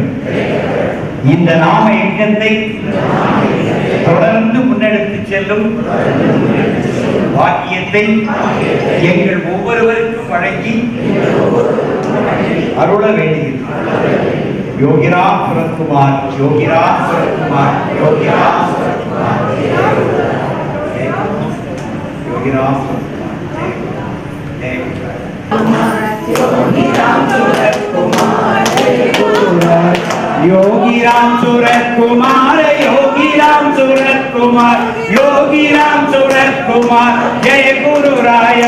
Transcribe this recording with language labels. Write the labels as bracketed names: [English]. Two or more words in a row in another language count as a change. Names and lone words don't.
[Tamil] இந்த நாம இயக்கத்தை தொடர்ந்து முன்னெடுத்து செல்லும் வாக்கியத்தை எங்கள் ஒவ்வொருவருக்கும் வழங்கி அருள வேண்டுகிறேன். யோகிராம் சுரத்குமார், யோகிராம் சுரத்குமார், யோகிராம் சுரத்குமார், யோகிராம் योगीराम सूरत कुमार, योगीराम सूरत कुमार, योगीराम सूरत कुमार, [Hindi] जय गुरु राया.